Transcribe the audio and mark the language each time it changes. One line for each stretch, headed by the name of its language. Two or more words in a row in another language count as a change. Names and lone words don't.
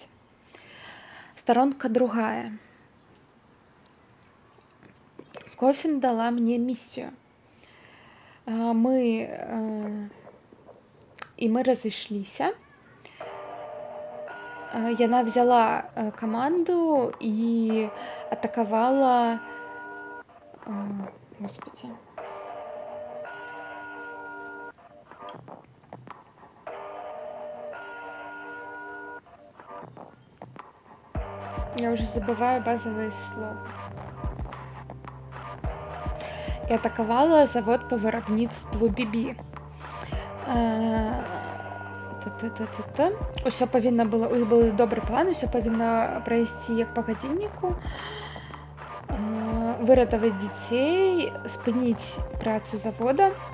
Belarusian: Старонка другая. Кофін дала мне місію. Мы разышліся. Яна взяла каманду і атакавала...
Russian: Господи. Я уже забываю базовые слова. И атаковала завод по виробництву бібі.
Belarusian: Усё павінна было, у іх был добры план, усё павінна прайсці як па гадзінніку. Выратаваць дзяцей, спыніць працу завода.